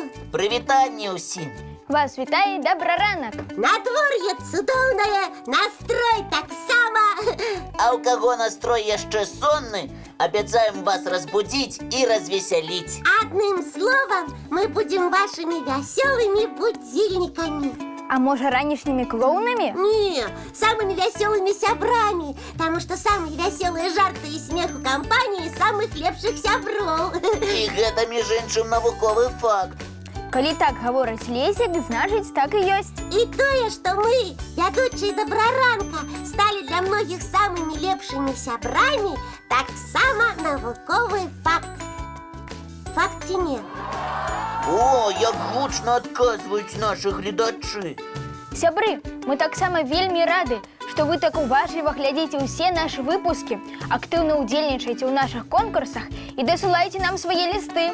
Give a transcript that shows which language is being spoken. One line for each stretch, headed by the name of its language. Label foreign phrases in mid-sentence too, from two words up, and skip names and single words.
Belarusian: Прывітанне ўсім! Вас вітае добраранак! Надвор'е цудоўнае, настрой таксама! А ў каго настрой яшчэ сонны, абяцаем вас разбудзіць і развесяліць.
Russian: Одним словом, мы будем вашими веселыми будильниками.
Belarusian: А можа, ранішнімі клоунамі?
Russian: Не, самыми веселыми сябрами, потому что самые веселые жарты и смех у компании самых
Belarusian: лепших сябров. І гэта, між іншым, навуковы факт. Калі так гаворыць Лесік, значыць, так і ёсць.
Russian: И тое, что мы, вядучыя Добраранка, стали для многих самыми
Belarusian: лепшими сябрами, таксама навуковы факт. Факт ці не? О, як гучна адказваюць нашы гледачы. Сябры, мы таксама вельмі рады, што вы так уважліва глядзіце ўсе нашы выпускі, актыўна ўдзельнічаеце ў нашых конкурсах і дасылаеце нам свае лісты.